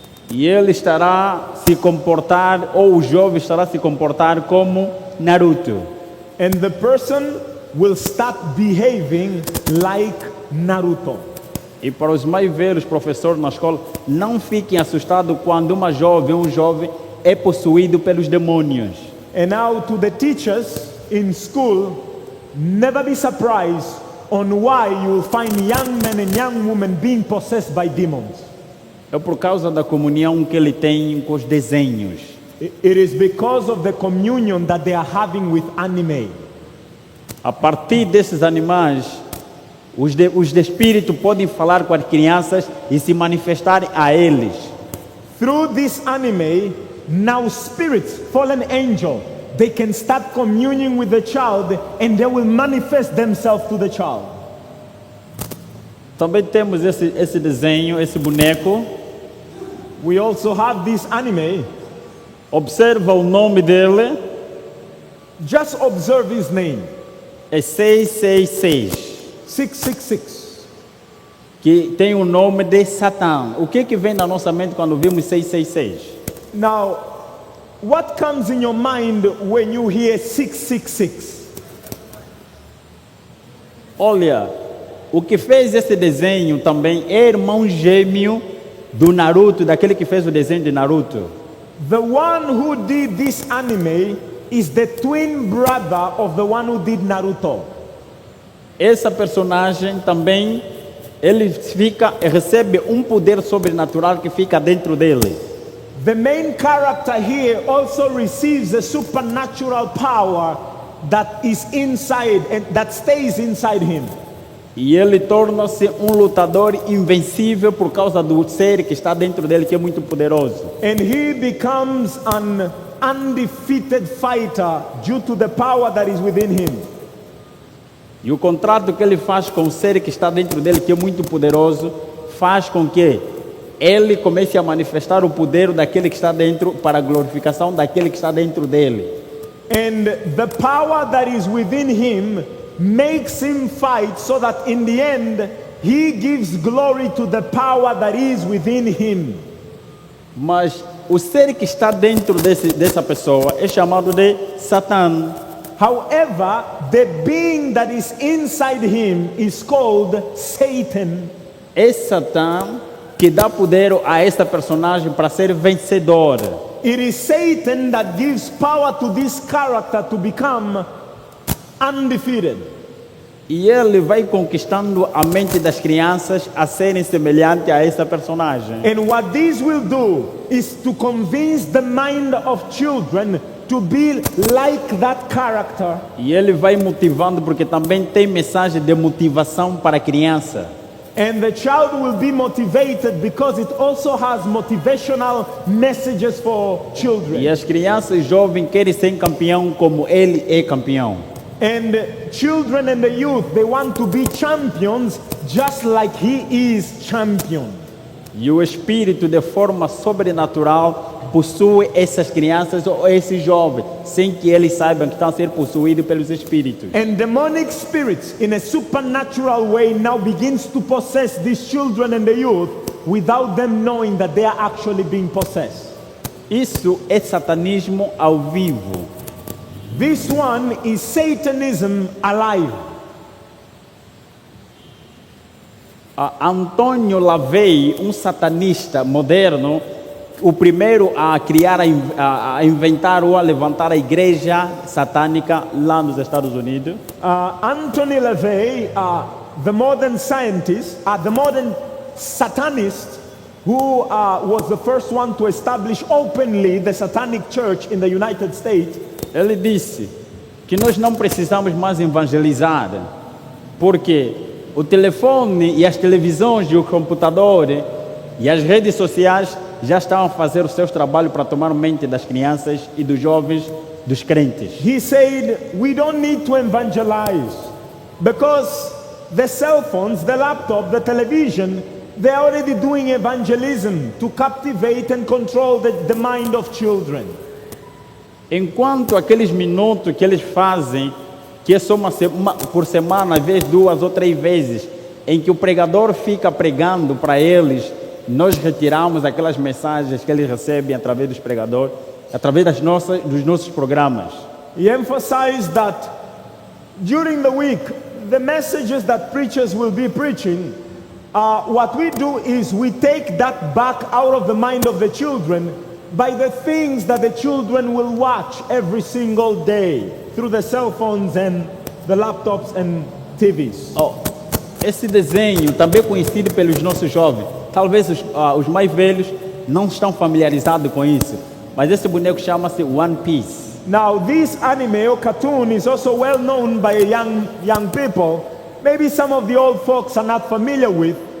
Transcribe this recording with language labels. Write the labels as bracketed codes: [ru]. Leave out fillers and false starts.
[pt] E ele estará se comportar, ou o jovem estará se comportar como Naruto. [en] And the person will start behaving like Naruto. [pt] E para os mais velhos professores na escola, não fiquem assustados quando uma jovem, um jovem é possuído pelos demônios. [en] And now to the teachers in school, never be surprised on why you will find young men and young women being possessed by demons. [pt] É por causa da comunhão que ele tem com os desenhos. [en] It is because of the communion that they are having with anime. [pt] A partir desses animais, os de espírito podem falar com as crianças e se manifestarem a eles. [en] Through this anime, now spirits, fallen angel, they can start communing with the child and they will manifest themselves to the child. [pt] Também temos esse desenho, esse boneco. [en] We also have this anime. [pt] Observa o nome dele, [en] Just observe his name, [pt] é 666, [en] 666. [pt] que tem o nome de Satã. O que vem na nossa mente quando vimos 666? [en] Now, what comes in your mind when you hear 666? [pt] Olha, o que fez esse desenho também é irmão gêmeo do Naruto, daquele que fez o desenho de Naruto. [en] The one who did this anime is the twin brother of the one who did Naruto. [pt] Essa personagem também, ele recebe um poder sobrenatural que fica dentro dele. [en] The main character here also receives a supernatural power that is inside and that stays inside him. [pt] E ele torna-se um lutador invencível por causa do ser que está dentro dele, que é muito poderoso. [en] And he becomes an undefeated fighter due to the power that is within him. [pt] E o contrato que ele faz com o ser que está dentro dele, que é muito poderoso, faz com que ele comece a manifestar o poder daquele que está dentro para a glorificação daquele que está dentro dele. [en] And the power that is within him makes him fight so that in the end he gives glory to the power that is within him. [pt] Mas o ser que está dentro dessa pessoa é chamado de Satã. [en] However, the being that is inside him is called Satan. [pt] É Satã que dá poder a esta personagem para ser vencedor. [en] It is Satan that gives power to this character to become undefeated. [pt] E ele vai conquistando a mente das crianças a serem semelhantes a essa personagem. [en] And what this will do is to convince the mind of children to be like that character. [pt] E ele vai motivando, porque também tem mensagem de motivação para a criança. [en] And the child will be motivated because it also has motivational messages for [pt] E [en] children. [pt] as crianças e jovens querem ser campeão como ele é campeão. [en] And children and the youth, they want to be champions just like he is champion. [pt] E o Espírito, de forma sobrenatural, possui essas crianças ou esses jovens, sem que eles saibam que estão a ser possuídos pelos espíritos. [en] And demonic spirits, in a supernatural way, now begins to possess these children and the youth without them knowing that they are actually being possessed. [pt] Isso é satanismo ao vivo. [en] This one is Satanism alive. [pt] Antônio Lavey, um satanista moderno, o primeiro a criar, a inventar ou a levantar a igreja satânica lá nos Estados Unidos. [en] Anthony LaVey, the modern scientist, the modern satanist, who was the first one to establish openly the satanic church in the United States. [pt] Ele disse que nós não precisamos mais evangelizar, porque o telefone e as televisões e o computador e as redes sociais já estão a fazer os seus trabalhos para tomar mente das crianças e dos jovens, dos crentes. [en] He said, we don't need to evangelize because the cell phones, the laptop, the television, they're already doing evangelism to captivate and control the mind of children. [pt] Enquanto aqueles minutos que eles fazem, que é só por semana, às vezes 2 ou 3 vezes, em que o pregador fica pregando para eles, nós retiramos aquelas mensagens que eles recebem através dos pregadores, através dos nossos programas. [en] He emphasized that during the week, the messages that preachers will be preaching, what we do is we take that back out of the mind of the children by the things that the children will watch every single day through the cell phones and the laptops and TVs. [pt] Esse desenho, também conhecido pelos nossos jovens, talvez os mais velhos não estão familiarizados com isso, mas esse boneco chama-se One Piece. [en] Now, this anime or cartoon is also well known by young people. Maybe some of the old folks are not familiar with.